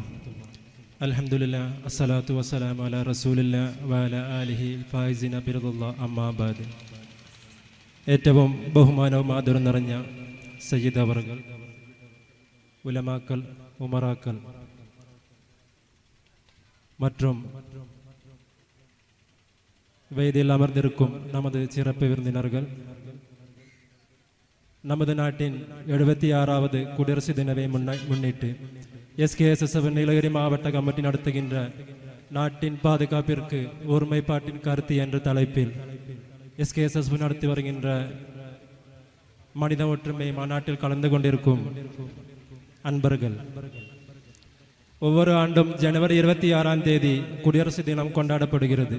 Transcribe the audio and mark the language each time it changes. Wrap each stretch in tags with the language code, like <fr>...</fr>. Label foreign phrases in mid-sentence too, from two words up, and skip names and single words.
<ar>الحمد لله الصلاة والسلام على رسول الله وعلى آله فائزين برضا الله أما بعد.</ar> <ml>ഏറ്റവും ബഹുമാനവും ആദരവും നിറഞ്ഞ സയ്യിദ് അവറുകൾ, ഉലമാക്കൾ, ഉമറാക്കൾ</ml> <ta>மற்றும் வேதியில் அமர்ந்திருக்கும் நமது சிறப்பு விருந்தினர்கள், நமது நாட்டின் 76வது குடியரசு தினத்தை முன்னிட்டு SKSSF நீலகிரி மாவட்ட கமிட்டி நடத்துகின்ற நாட்டின் பாதுகாப்பிற்கு ஒருமைப்பாட்டின் கருத்து என்ற தலைப்பில் SKSSF நடத்தி வருகின்ற மனித ஒற்றுமை மாநாட்டில் கலந்து கொண்டிருக்கும் அன்பர்கள், ஒவ்வொரு ஆண்டும் ஜனவரி 26ஆம் தேதி குடியரசு தினம் கொண்டாடப்படுகிறது.</ta>